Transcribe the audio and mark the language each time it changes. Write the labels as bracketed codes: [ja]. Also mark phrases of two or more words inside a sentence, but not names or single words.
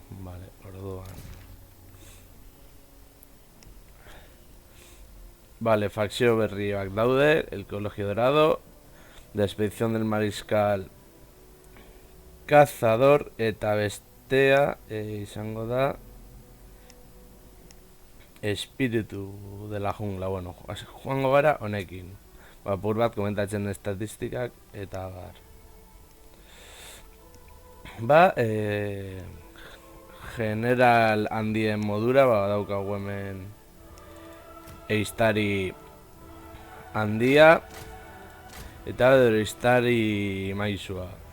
[eu] Vale, orduan. Vale, fakzio berriak daude, el Colegio Dorado, la expedición del Mariscal Cazador eta bestea izango da Espiritu de la jungla. Bueno, joango gara honekin. Apur bat komentatzen estatistikak eta general handien modura, daukagu hemen eiztari handia eta eiztari maizua.